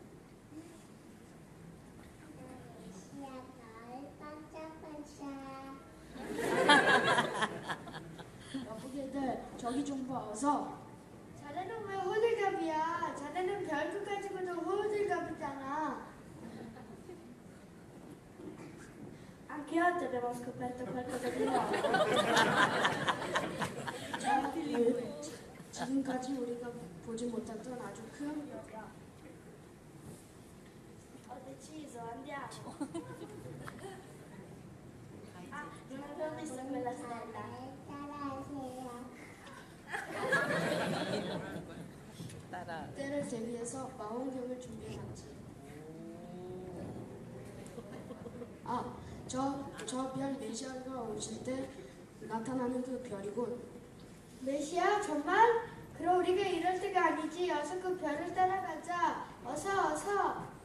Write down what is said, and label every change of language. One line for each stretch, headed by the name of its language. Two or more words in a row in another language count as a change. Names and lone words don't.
Korean: 메시아 별 반짝반짝. 여보게들 저기 좀 봐 어서. 자네는 왜 호들갑이야? 자네는 별도 가지고도 호들갑이잖아.
Italian: Anche oggi abbiamo scoperto qualcosa di nuovo.
Korean: 지금까지 우리가 보지 못했던 아주 큰 별이야.
Italian: Ho deciso, andiamo. Ah, non avevo visto quella stella.
Korean: 알아. 때를 대비해서 망원경을 준비해놨지. 아, 저 별 메시아가 오실 때 나타나는 그 별이군. 메시아? 정말? 그럼 우리가 이럴 때가 아니지. 어서 그 별을 따라가자. 어서.